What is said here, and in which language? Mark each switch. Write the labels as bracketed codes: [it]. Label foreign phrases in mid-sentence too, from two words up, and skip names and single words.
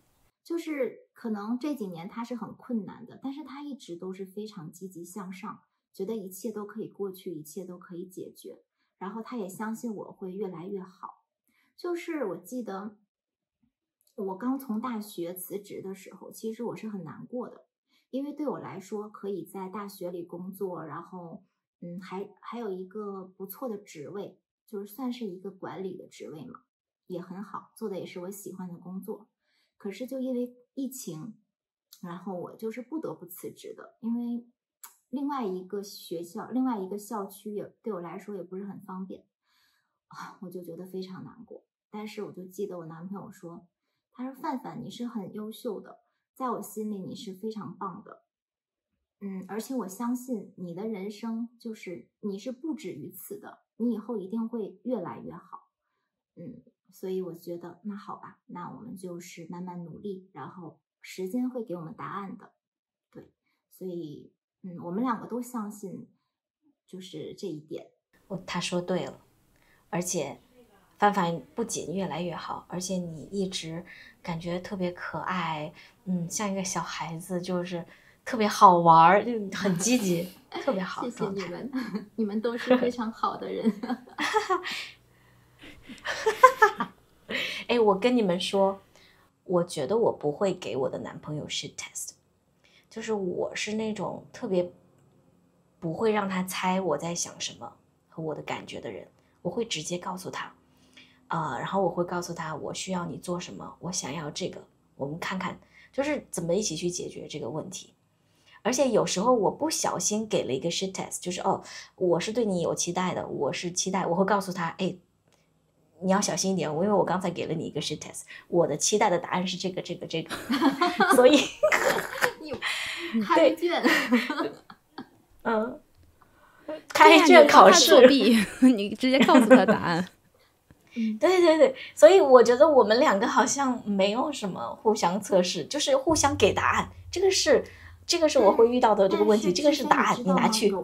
[zh] 就是可能這幾年他是很困難的，但是他一直都是非常積極向上，覺得一切都可以過去，一切都可以解決，然後他也相信我會越來越好。就是我記得我剛從大學辭職的時候，其實我是很難過的，因為對我來說可以在大學裡工作，然後還有一個不錯的職位，就是算是一個管理的職位嘛，也很好，做的也是我喜歡的工作。可是就因為疫情，然後我就是不得不辭職的，因為另外一个学校，另外一个校区也对我來說也不是很方便我就覺得非常難過。但是我就記得我男朋友說，他說范范你是很優秀的，在我心裡你是非常棒的，而且我相信你的人生就是你是不止於此的，你以後一定會越來越好。所以我覺得那好吧，那我們就是慢慢努力，然後時間會給我們答案的。對，所以我們兩個都相信就是這一點。他說對了，而且范范不僅越來越好，而且你一直感覺特別可愛，像一個小孩子，就是特別好玩，很積極特別好。謝謝你們，你們都是非常好的人。我跟你們說，我覺得我不會給我的男朋友 [en] shit test， [zh] 就是我是那種特別不會讓他猜我在想什麼和我的感覺的人，我會直接告訴他，然後我會告訴他我需要你做什麼，我想要這個，我們看看就是怎麼一起去解決這個問題。而且有時候我不小心給了一個 [en] shit test， [zh] 就是我是對你有期待的，我是期待，我會告訴他，你要小心一點，因為我剛才給了你一個 [en] shit test， [zh] 我的期待的答案是這個所以開卷開卷考試作弊你直接告訴他答案。對，所以我覺得我們兩個好像沒有什麼互相測試，就是互相給答案，這個是我會遇到的這個問題，這個是答案，你拿去。